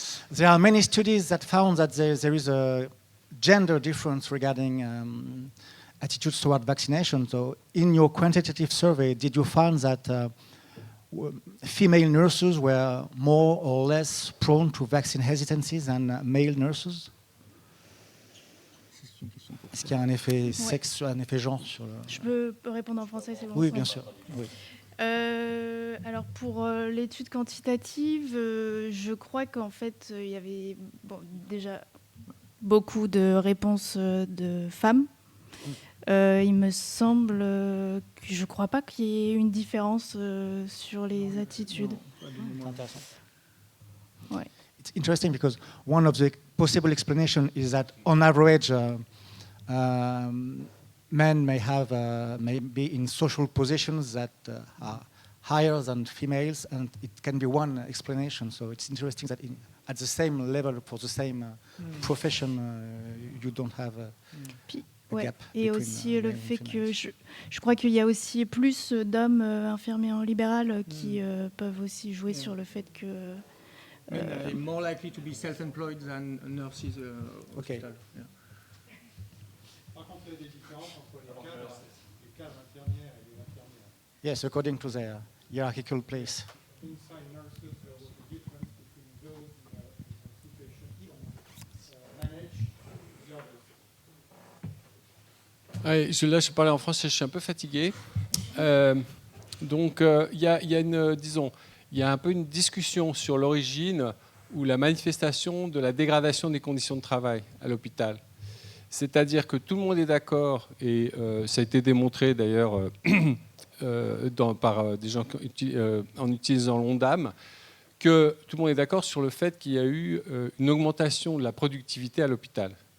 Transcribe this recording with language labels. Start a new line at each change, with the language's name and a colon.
English: There are many studies that found that there is a gender difference regarding attitudes toward vaccination. So in your quantitative survey, did you find that female nurses were more or less prone to vaccine hesitancy than male nurses?
French: Est-ce qu'il y a un effet sexe, un effet genre sur le... Je peux répondre en français, c'est bon? Oui, bien sûr. Oui. Alors pour l'étude quantitative, je crois qu'en fait il y avait déjà beaucoup de réponses de femmes. Il me semble que je ne crois pas qu'il y ait une différence sur les attitudes. C'est intéressant. Ouais.
English: It's interesting because one of the possible explanations is that on average men may have may be in social positions that are higher than females, and it can be one explanation. So it's interesting that at the same level for the same profession, you don't have a gap.
French: Et aussi le fait que je crois qu'il y a aussi plus d'hommes infirmiers en libéral qui peuvent aussi jouer sur le fait que...
English: more likely to be self-employed than nurses hospital. Yeah.
French: Par contre, il y a des différences entre les cadres infirmières et les infirmières.
English: Yes, according to their hierarchical place. Inside nurses, there was a difference between those in a situation managed the others.
French: Là, je parlais en français, je suis un peu fatigué. Donc, il y a un peu une discussion sur l'origine ou la manifestation de la dégradation des conditions de travail à l'hôpital. C'est-à-dire que tout le monde est d'accord, et ça a été démontré d'ailleurs par des gens en utilisant l'ONDAM, que tout le monde est d'accord sur le fait qu'il y a eu une augmentation de la productivité à l'hôpital.